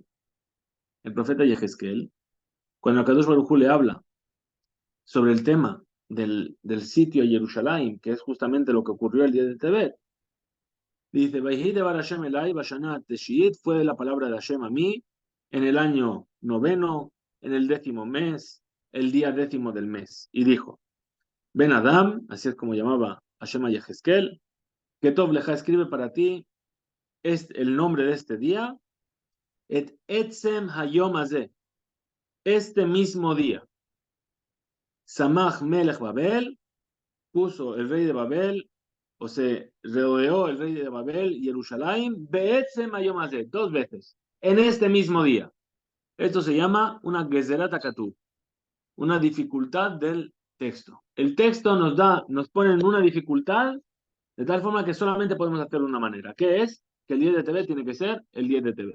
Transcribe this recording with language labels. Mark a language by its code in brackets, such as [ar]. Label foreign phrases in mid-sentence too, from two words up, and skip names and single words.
[es] El profeta Yehezkel, cuando [he] קדוש ברוך הוא [es] le habla sobre el tema del sitio de Jerusalén, que es justamente lo que ocurrió el día de Tebet, dice, [he] ויהי דבר השם אלי בשנת תשיעית, [es] fue la palabra de Hashem a mí, en el año 9, en el 10º mes, el día 10º del mes. Y dijo, [he] בן אדם, [es] así es como llamaba Hashem a Yehezkel, que [he] טוב לך [es] escribe para ti es el nombre de este día, [he] את עצם היום הזה, [es] este mismo día. [he] סמך מלך בבל, [es] puso el rey de Babel, o se rodeó el rey de Babel y Jerusalén, [he] בעצם היום הזה, [es] 2 veces, en este mismo día. Esto se llama una [he] גזירת הכתוב, [es] una dificultad del texto. El texto nos pone en una dificultad de tal forma que solamente podemos hacerlo de una manera, que es que el 10 de Tebet tiene que ser el 10 de Tebet.